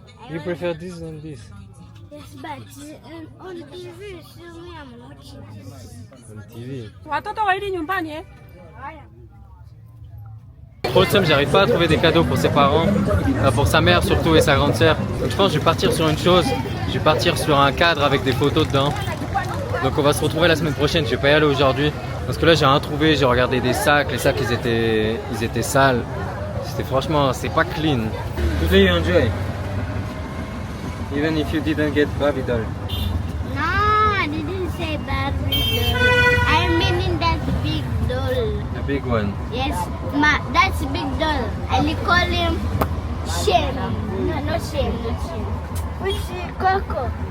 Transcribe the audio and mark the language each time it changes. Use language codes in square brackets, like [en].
[en] You prefer this than this? Yes, but on TV, so me, I'm watching this. On TV. [sw] Watoto waili nyumbani eh? [fr] Trop de somme, j'arrive pas à trouver des cadeaux pour ses parents, pour sa mère surtout et sa grande sœur. Donc je pense que je vais partir sur une chose, je vais partir sur un cadre avec des photos dedans. Donc on va se retrouver la semaine prochaine, je vais pas y aller aujourd'hui. Parce que là j'ai rien trouvé, j'ai regardé des sacs, les sacs ils étaient sales. C'était franchement, c'est pas clean. [en] Today you enjoy? Even if you didn't get Barbie doll. No, I didn't say Barbie doll. I mean that big doll. A big one. Yes, that's big doll. I call him Shem. No, not Shem, not Shem. Which Coco?